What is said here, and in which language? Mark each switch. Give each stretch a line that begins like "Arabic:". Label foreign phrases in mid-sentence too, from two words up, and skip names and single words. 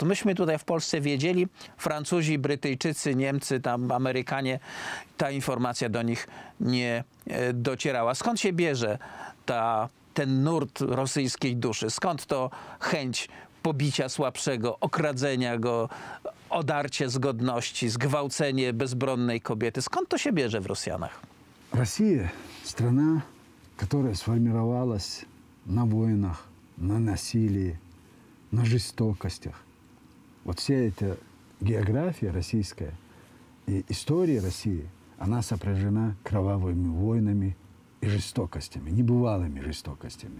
Polish: Myśmy tutaj w Polsce wiedzieli, Francuzi, Brytyjczycy, Niemcy, tam Amerykanie, ta informacja do nich nie docierała. Skąd się bierze ten nurt rosyjskiej duszy? Skąd to chęć pobicia słabszego, okradzenia go, odarcie z godności, zgwałcenie bezbronnej kobiety? Skąd to się bierze w Rosjanach?
Russian: Россия – страна, которая сформировалась на войнах, на насилии, на жестокостях. Вот вся эта география российская и история России, она сопряжена кровавыми войнами и жестокостями, небывалыми жестокостями.